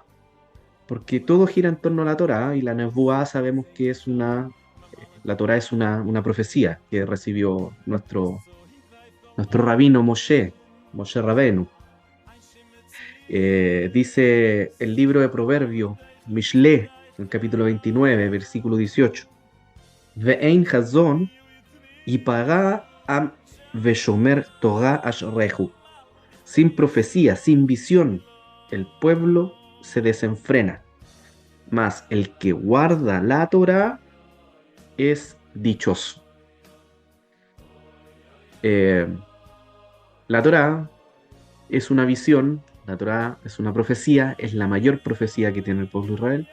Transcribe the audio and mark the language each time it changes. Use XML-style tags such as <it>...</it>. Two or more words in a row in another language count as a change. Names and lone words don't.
<es>Porque todo gira en torno a la Torá, y la Nevuá sabemos que la Torá es una profecía que recibió nuestro rabino Moshe Rabenu. Dice el libro de Proverbios, Mishle, en el capítulo 29, versículo 18:</es> <he>באין חזון יפרע עם ושמר תורה אשרהו.</he> <es>Sin profecía, sin visión, el pueblo se desenfrena, mas el que guarda la Torá es dichoso. La Torá es una visión, la Torá es una profecía, es la mayor profecía que tiene el pueblo de Israel.</es>